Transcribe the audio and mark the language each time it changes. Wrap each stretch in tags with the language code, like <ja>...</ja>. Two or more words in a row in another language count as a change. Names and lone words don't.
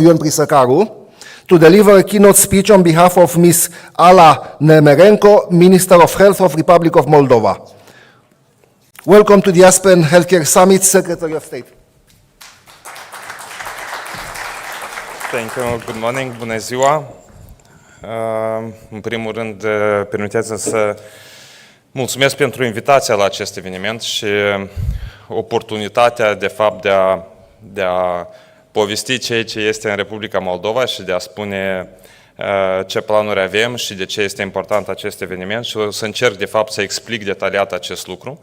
<en>Ion Prisăcaru to deliver a keynote speech on behalf of Ms. Ala Nemerenko, Minister of Health of Republic of Moldova. Welcome to the Aspen Healthcare Summit, Secretary of State. Thank you. Good morning.</en> <ro>Bună ziua. În primul rând, permiteți-mi să mulțumesc pentru invitația la acest eveniment și oportunitatea, de fapt, de a povesti ceea ce este în Republica Moldova și de a spune ce planuri avem și de ce este important acest eveniment și o să încerc de fapt să explic detaliat acest lucru.</ro>